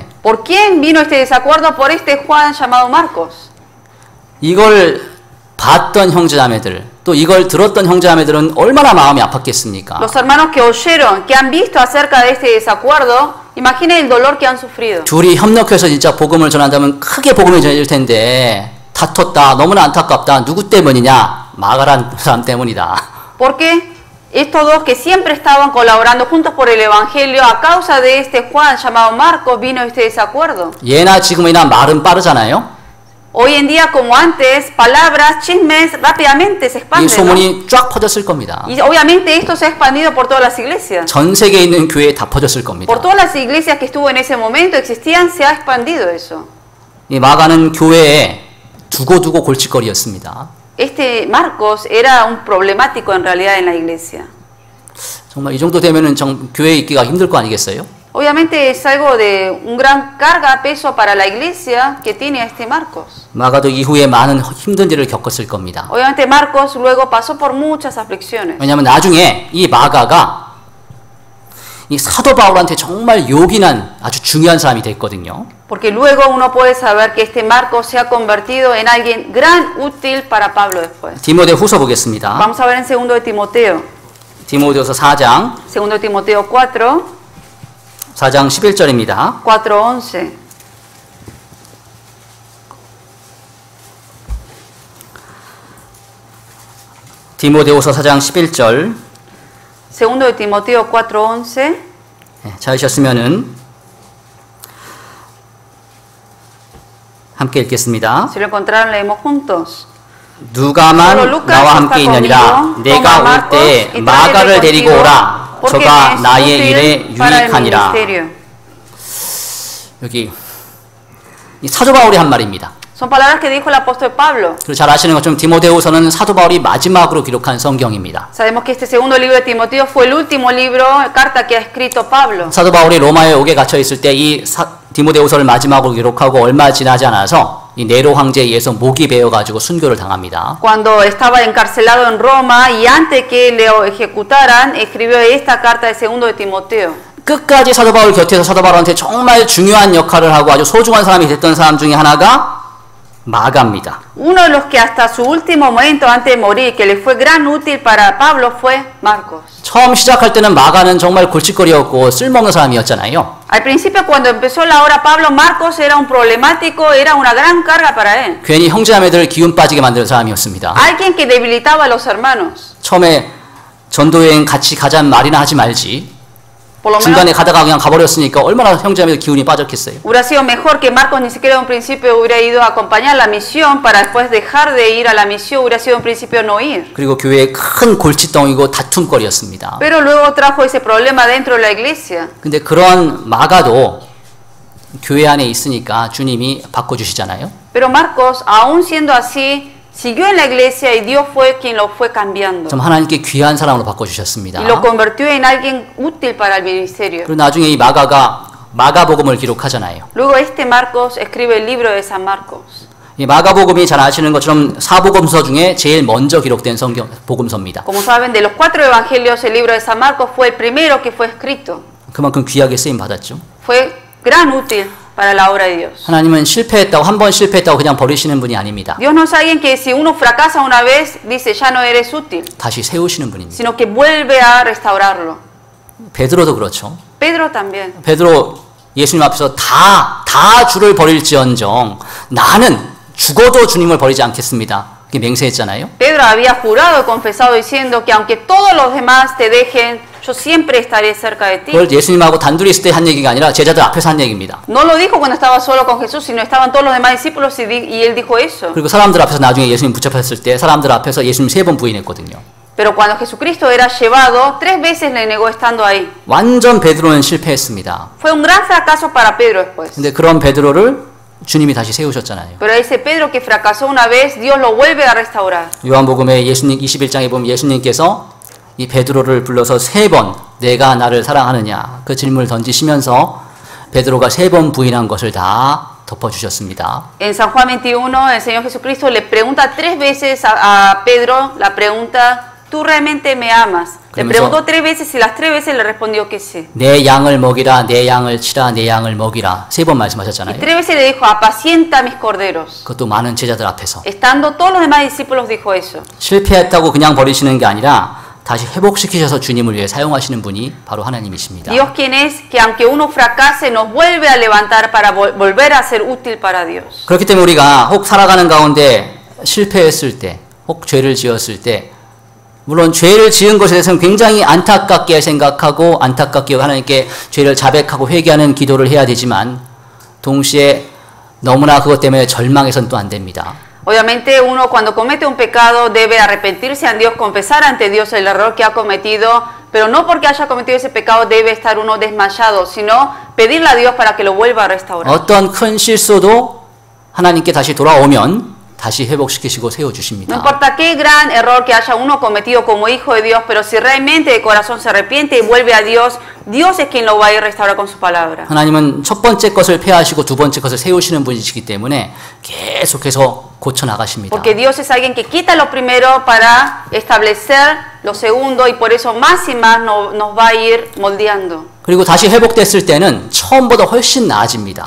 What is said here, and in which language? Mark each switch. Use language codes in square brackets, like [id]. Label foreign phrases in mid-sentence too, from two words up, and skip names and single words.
[es] ¿Por quién vino este desacuerdo? Por este Juan llamado Marcos. [ko] 이걸 봤던 형제자매들, 또 이걸 들었던 형제자매들은 얼마나 마음이 아팠겠습니까? [es] Los hermanos que oyeron, que han visto acerca de este desacuerdo, imaginen el dolor que han sufrido. [ko] 둘이 협력해서 진짜 복음을 전한다면 크게 복음을 전해질 텐데 다퉜다, 너무나 안타깝다. 누구 때문이냐? 마가란 사람 때문이다. [es] Porque estos dos que siempre estaban colaborando juntos por el evangelio, a causa de este Juan llamado Marcos vino este desacuerdo. [ko] 예나 지금이나 말은 빠르잖아요. [es] Hoy en día, como antes, palabras, chismes rápidamente se [ko] 이 [es] expanden, [ko] 소문이 쫙 퍼졌을 겁니다. [es] ¿no? Y obviamente esto se ha expandido por todas las iglesias. [ko] 전 세계에 있는 교회에 다 퍼졌을 겁니다. [es] Por todas las iglesias que estuvo en ese momento existían, se ha expandido eso. [ko] 이 마가는 교회에 두고두고 골칫거리였습니다. [es] Este Marcos era un problemático en realidad en la iglesia. [ko] 정말 이 정도 되면은 교회에 있기가 힘들 거 아니겠어요? [es] Obviamente es algo de un gran carga, peso para la iglesia que tiene a este Marcos. [ko] 마가도 이후에 많은 힘든 일을 겪었을 겁니다. [es] Obviamente Marcos luego pasó por muchas aflicciones. [ko] 왜냐하면 나중에 이 마가가 이 사도 바울한테 정말 요긴한 아주 중요한 사람이 됐거든요. [es] Porque luego uno puede saber que este Marcos se ha convertido en alguien gran útil para Pablo después. [ko] 디모데 후서 보겠습니다. [es] Vamos a ver en 2 de Timoteo. [ko] 디모데후서 4장 [es] 2 de Timoteo [ko] 4장 11절입니다. [es] 4:11. [ko] 디모데후서 4장 11절. [es] 2 de Timoteo 4:11. [ko] 찾으셨으면은 함께 읽겠습니다. [es] Si lo encontraron, leemos juntos. [ko] 누가만 [es] Solo Lucas [ko] 나와 [es] está [ko] 함께 있느니라. [es] conmigo. [ko] 내가 [es] Toma [ko] 올 [es] Marcos [ko] 때 [es] y [ko] 마가를 [es] tráete [ko] 데리고 [es] contigo, [ko] 오라. [es] porque [ko] 저가 [es] es [ko] 나의 [es] útil [ko] 일에 [es] para el [ko] 유익하니라. [es] ministerio. [ko] 여기 이 사도 바울이 한 말입니다. [es] Son palabras que dijo el apóstol Pablo. [ko] 그리고 잘 아시는 것처럼 디모데후서는 사도 바울이 마지막으로 기록한 성경입니다. [es] Sabemos que este segundo libro de Timoteo fue el último libro, carta que ha escrito Pablo. [ko] 사도 바울이 로마에 옥에 갇혀 있을 때 이 디모데후서를 마지막으로 기록하고 얼마 지나지 않아서 이 네로 황제에 의해서 목이 베어가지고 순교를 당합니다. [es] Cuando estaba encarcelado en Roma y antes que le ejecutaran, escribió esta carta de segundo de Timoteo. [ko] 끝까지 사도 바울 곁에서 사도 바울한테 정말 중요한 역할을 하고 아주 소중한 사람이 됐던 사람 중에 하나가 마가입니다. [es] Uno de los que hasta su último momento antes de morir, que le fue gran útil para Pablo, fue Marcos. [ko] 처음 시작할 때는 마가는 정말 골칫거리였고 쓸모없는 사람이었잖아요. [es] Al principio, cuando empezó la obra, Pablo Marcos era un problemático, era una gran carga para él. [ko] 괜히 형제자매들을 기운 빠지게 만드는 사람이었습니다. [es] Alguien que debilitaba a los hermanos. [ko] 처음에 전도여행 같이 가자는 말이나 하지 말지. [es] Por lo [ko] 중간에 [es] menos [ko] 가다가 그냥 가버렸으니까 얼마나 형제자매들 기운이 빠졌겠어요. [es] hubiera sido mejor que Marcos ni siquiera de un principio hubiera ido a acompañar la misión para después dejar de ir a la misión, hubiera sido un principio no ir. [ko] 그리고 교회에 큰 골칫덩이고 다툼거리였습니다. [es] Pero luego trajo ese problema dentro de la iglesia. [ko] 근데 그런 마가도 교회 안에 있으니까 주님이 바꿔주시잖아요. [es] Pero Marcos, aún siendo así, siguió en la iglesia y Dios fue quien lo fue cambiando. [ko] 좀 하나님께 귀한 사람으로 바꿔주셨습니다. [es] Y lo convirtió en alguien útil para el ministerio. [ko] 그리고 나중에 이 마가가 마가복음을 기록하잖아요. [es] Luego este Marcos escribe el libro de San Marcos. [ko] 이 마가복음이 잘 아시는 것처럼 사복음서 중에 제일 먼저 기록된 성경 복음서입니다. [es] Como saben, de los 4 evangelios, el libro de San Marcos fue el primero que fue escrito. [ko] 그만큼 귀하게 쓰임 받았죠. [es] Fue gran útil para la obra de Dios. [ko] 하나님은 실패했다고 한 번 실패했다고 그냥 버리시는 분이 아닙니다. [es] Dios no es alguien que si uno fracasa una vez, dice ya no eres útil, [ko] 다시 세우시는 분입니다. [es] sino que vuelve a restaurarlo. [ko] 베드로도 그렇죠. [es] Pedro también. [ko] 베드로 예수님 앞에서 다 주를 버릴지언정 나는 죽어도 주님을 버리지 않겠습니다. 그렇게 맹세했잖아요. [es] Pedro había jurado y confesado diciendo que aunque todos los demás te dejen, yo siempre estaré cerca de ti. [ko] 그걸 예수님하고 단둘이 있을 때 한 얘기가 아니라 제자들 앞에서 한 얘기입니다. [es] No lo dijo cuando estaba solo con Jesús, sino estaban todos los demás discípulos y él dijo eso. [ko] 그리고 사람들 앞에서 나중에 예수님 붙잡혔을 때 사람들 앞에서 예수님 3번 부인했거든요. [es] Pero cuando Jesucristo era llevado, 3 veces le negó estando ahí. [ko] 완전 베드로는 실패했습니다. [es] Fue un gran fracaso para Pedro después. [ko] 근데 그런 베드로를 주님이 다시 세우셨잖아요. [es] Pero ese Pedro que fracasó una vez, Dios lo vuelve a restaurar. [ko] 요한복음에 예수님 21장에 보면 예수님께서 이 베드로를 불러서 3번 내가 나를 사랑하느냐 그 질문을 던지시면서 베드로가 3번 부인한 것을 다 덮어주셨습니다. [es] En San Juan 21, el Señor Jesucristo le pregunta 3 veces a Pedro la pregunta, ¿tú realmente me amas? Le preguntó 3 veces y las 3 veces le respondió que sí. [ko] 내 양을 먹이라, 내 양을 치라, 내 양을 먹이라 3번 말씀하셨잖아요. [es] Y 3 veces le dijo, apacienta mis corderos. [ko] 그것도 많은 제자들 앞에서. [es] Estando todos los demás discípulos dijo eso. [ko] 실패했다고 그냥 버리시는 게 아니라 다시 회복시키셔서 주님을 위해 사용하시는 분이 바로 하나님이십니다. [es] Dios quien es que aunque uno fracase nos vuelve a levantar para volver a ser útil para Dios. [ko] 그렇기 때문에 우리가 혹 살아가는 가운데 실패했을 때, 혹 죄를 지었을 때 물론 죄를 지은 것에 대해서는 굉장히 안타깝게 생각하고 안타깝게 하나님께 죄를 자백하고 회개하는 기도를 해야 되지만 동시에 너무나 그것 때문에 절망해서는 또 안 됩니다. [es] Obviamente uno cuando comete un pecado debe arrepentirse a Dios, confesar ante Dios el error que ha cometido, pero no porque haya cometido ese pecado debe estar uno desmayado, sino pedirle a Dios para que lo vuelva a restaurar. [ko] 어떤 큰 실수도 하나님께 다시 돌아오면 다시 회복시키시고 세워주십니다. [es] No importa qué gran error que haya uno cometido como hijo de Dios, pero si realmente de corazón se arrepiente y vuelve a Dios, Dios es quien lo va a ir a restaurar con su palabra. [ko] 하나님은 첫 번째 것을 폐하시고 두 번째 것을 세우시는 분이시기 때문에 계속해서 고쳐 나가십니다. [es] Porque Dios es alguien que quita lo primero para establecer lo segundo y por eso más y más nos va a ir moldeando. [ko] 그리고 다시 회복됐을 때는 처음보다 훨씬 나아집니다.